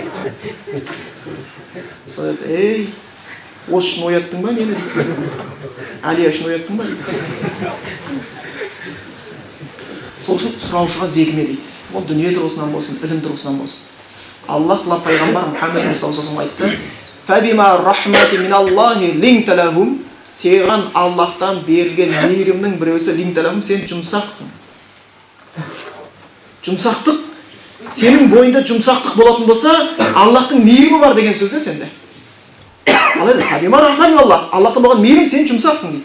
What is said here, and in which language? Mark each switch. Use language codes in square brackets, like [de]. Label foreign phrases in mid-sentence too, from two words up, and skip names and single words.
[kk] Сосын ей, осы үшін ояттың ба мені дейді. Алия үшін ояттың ба дейді. Сол үшін сұраушыға зекіме дейді. Ол дүние тұрғысынан болсын, ілім тұрғысынан болсын. Аллах пайғамбар Мұхаммед [ar] صلى الله عليه [kk] айтты: [ar] "فبما رحمة من الله لنت لهم", [kk] саған Аллахтан берілген мейірімнің біреусі [ar] لنت لهم, [kk] сен жұмсақсың. Жұмсақтық, сенің бойында жұмсақтық болатын болса, Аллахтың мейірімі бар деген сөз де сенде. Алайда, [ar] فبما رحمة من الله, [kk] Аллахтан болған мейірім, сен жұмсақсың дейді.